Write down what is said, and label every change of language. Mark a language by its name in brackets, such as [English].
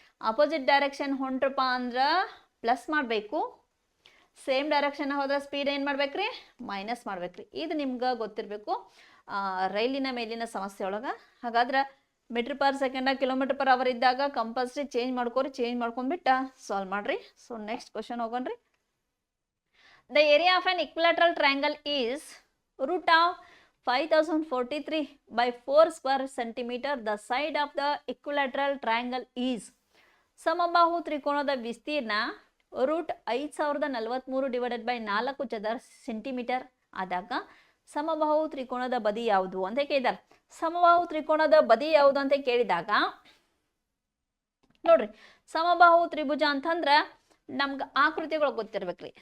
[Kannada] Opposite direction ಹೊಂಟ್ರಪ್ಪ ಅಂದ್ರೆ plus ಮಾಡಬೇಕು, same direction ಹೋದ್ರೆ ಸ್ಪೀಡ್ ಏನು ಮಾಡ್ಬೇಕ್ರಿ ಮೈನಸ್ ಮಾಡ್ಬೇಕ್ರಿ. ಇದು ನಿಮ್ಗೆ ಗೊತ್ತಿರಬೇಕು ರೈಲಿನ ಮೇಲಿನ ಸಮಸ್ಯೆ ಒಳಗೆ. ಹಾಗಾದ್ರೆ metre per ಸೆಕೆಂಡ kilometre per hour ಇದ್ದಾಗ ಕಂಪಲ್ಸರಿ ಚೇಂಜ್ ಮಾಡ್ಕೊರಿ, ಚೇಂಜ್ ಮಾಡ್ಕೊಂಡ್ಬಿಟ್ಟು ಸಾಲ್ವ್ ಮಾಡ್ರಿ. So next question ಹೋಗೋಣ್ರಿ. [English] The area of an equilateral triangle is root of 5043 by 4 square centimeter. The side of the equilateral triangle is. [Kannada] ಸಮಬಾಹು ತ್ರಿಕೋನದ ವಿಸ್ತೀರ್ಣ root 5043 divided by 4 ಚದರ centimetre ಆದಾಗ ಸಮಬಾಹು ತ್ರಿಕೋನದ ಬದಿ ಯಾವುದು ಅಂತ ಕೇಳಿದಾರೆ. ಸಮಬಾಹು ತ್ರಿಕೋನದ ಬದಿ ಯಾವುದು ಅಂತ ಕೇಳಿದಾಗ ನೋಡ್ರಿ, ಸಮಬಾಹು ತ್ರಿಭುಜ ಅಂತಂದ್ರ ನಮ್ಗೆ ಆಕೃತಿಗಳು ಗೊತ್ತಿರ್ಬೇಕ್ರಿ.